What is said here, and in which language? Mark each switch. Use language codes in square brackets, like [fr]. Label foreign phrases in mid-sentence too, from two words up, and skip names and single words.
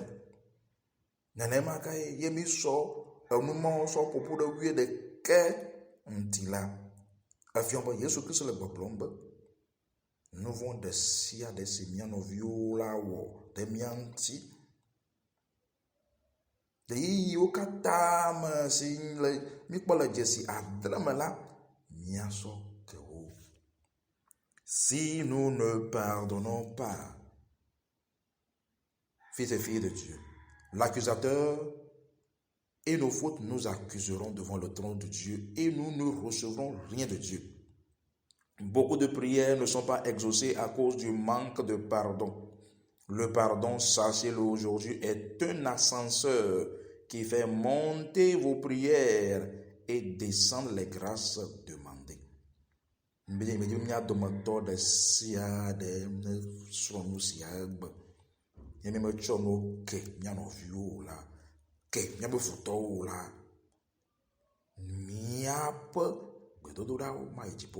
[ee] Nenema ke ye mi sɔ enumɔwo sɔ ƒoƒu ɖe 11 ŋuti la, efiɔ be Yesu Kristo le gbɔgblɔm be nu vɔ̃ ɖe sia ɖe si mia nɔviwo la wɔ ɖe mia ŋuti, ɖeyiyiwo katã me si le mikpɔ le dzesi adre me la, miasɔ ke wo. [fr] Si nous ne pardonnons pas, fils et filles de Dieu, l'accusateur et nos fautes nous accuseront devant le trône de Dieu et nous ne recevrons rien de Dieu. Beaucoup de prières ne sont pas exaucées à cause du manque de pardon. Le pardon, sachez-le aujourd'hui, est un ascenseur qui fait monter vos prières et descendre les grâces demandées. [ee] Mia dometɔ ɖe sia ɖe ne srɔ̃ nu sia egbe. Ye mi metsɔ nu ke mia nɔviwo la, ke miabe futɔwo la, miaƒe gbedodoɖawo ma yi dziƒo.